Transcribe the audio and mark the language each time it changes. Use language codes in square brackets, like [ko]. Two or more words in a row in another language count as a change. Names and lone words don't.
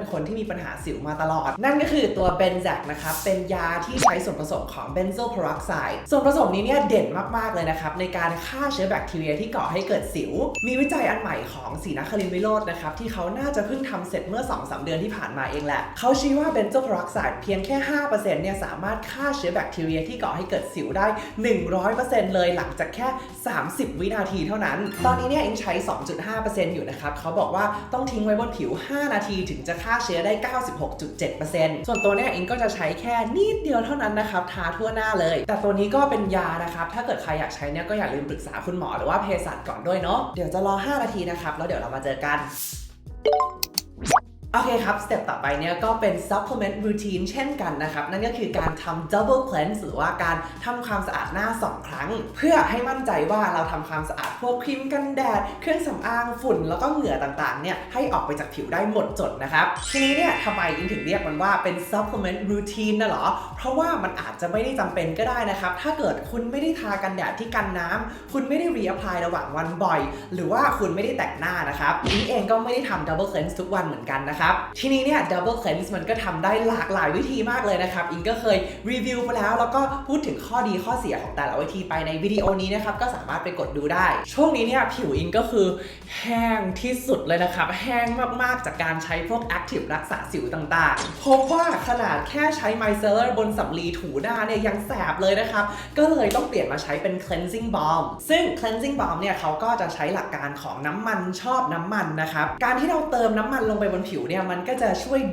[th] คนที่มีปัญหาสิวมาตลอดนั่นก็คือตัว Benzac นะครับเป็นยาที่ใช้ส่วนผสมของ [en] benzoyl peroxide [th] ส่วนผสมนี้เนี่ยเด่นมากๆเลยนะครับในการฆ่าเชื้อแบคทีเรียที่ก่อให้เกิด สิวมีวิจัยอันใหม่ของศรีนครินทร์วิโรจน์นะครับที่เขาน่าจะเพิ่งทำเสร็จเมื่อ 2-3 เดือนที่ผ่านมาเองแหละเขาชี้ว่า [en] benzoyl peroxide [th] เพียงแค่ 5% เนี่ยสามารถฆ่าเชื้อแบคที เรียที่ก่อให้เกิดสิวได้ 100% เลยหลังจากแค่ 30 วินาทีเท่านั้นตอนนี้เนี่ยอิงใช้ 2.5% อยู่นะครับเขาบอกว่าต้องทิ้งไว้บนผิว 5 นาทีถึงจะฆ่าเชื้อได้ 96.7% ส่วนตัวเนี่ยอิงก็จะใช้แค่นิดเดียวเท่านั้นนะครับทาทั่วหน้าเลยแต่ตัวนี้ก็เป็นยานะครับถ้าเกิดใครอยากใช้เนี่ยก็อย่าลืมปรึกษาคุณหมอหรือว่าเภสัชก่อนด้วยเนาะเดี๋ยวจะรอ 5 นาทีนะครับแล้วเดี๋ยวเรามาเจอกัน โอเคครับสเต็ปต่อไปเนี่ยก็เป็น [en] supplement routine [th] เช่นกันนะครับนั่นก็คือการทำ [en] double cleanse [th] หรือว่าการทำความสะอาดหน้า2ครั้งเพื่อให้มั่นใจว่าเราทำความสะอาดพวกครีมกันแดดเครื่องสำอางฝุ่นแล้วก็เหงื่อต่างๆเนี่ยให้ออกไปจากผิวได้หมดจดนะครับทีนี้เนี่ยทำไมอิงถึงเรียกมันว่าเป็น [en] supplement routine [th] นะหรอเพราะว่ามันอาจจะไม่ได้จำเป็นก็ได้นะครับ ถ้าเกิดคุณไม่ได้ทากันแดดที่กันน้ำคุณไม่ได้ reapply ระหว่างวันบ่อยหรือว่าคุณไม่ได้แต่งหน้านะครับอิงเองก็ไม่ได้ทำ [en] double cleanse [th] ทุกวันเหมือนกันนะครับทีนี้เนี่ย [en] double cleanse [th] มันก็ทำได้หลากหลายวิธีมากเลยนะครับอิงก็เคยรีวิวไปแล้วก็พูดถึงข้อดีข้อเสียของแต่ละวิธีไปในวิ ดีโอนี้นะครับก็สามารถไปกดดูได้ช่วงนี้เนี่ยผิวอิงก็คือแห้งที่สุดเลยนะครับแห้งมากๆจากการใช้พวก active รักษาสิวต่างๆพบว่าขนาดแค่ใช้ micellar บนสำลีถูหน้าเนี่ยยังแสบเลยนะครับก็เลยต้องเปลี่ยนมาใช้เป็น [en] cleansing balm [th] ซึ่ง [en] cleansing balm [th] เนี่ยเขาก็จะใช้หลักการของน้ำมันชอบน้ำมันนะครับการที่เราเติมน้ำมันลงไปบนผิวเนี่ยมันก็จะช่วย